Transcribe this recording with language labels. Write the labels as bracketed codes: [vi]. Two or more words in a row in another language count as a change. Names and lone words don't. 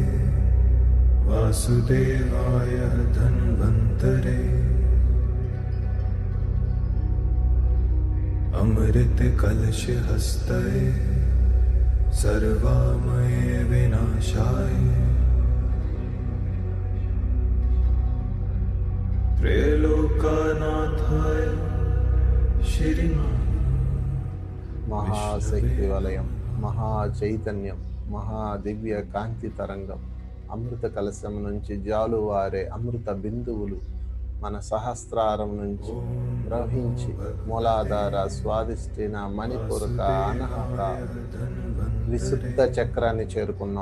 [sa] वासुदेवाय धन्वन्तरे अमृत कलश हस्तये सर्वामये विनाशाय त्रैलोक्यनाथाय श्रीमान [te] మహాశక్తి వలయం, మహా చైతన్యం, మహాదివ్య కాంతి తరంగం, అమృత కలశం నుంచి జాలువారే అమృత బిందువులు మన సహస్రారం నుంచి ప్రవహించి మూలాధార స్వాదిష్టిన మణిపూరక అనహత విశుద్ధ చక్రాన్ని చేరుకున్నాం.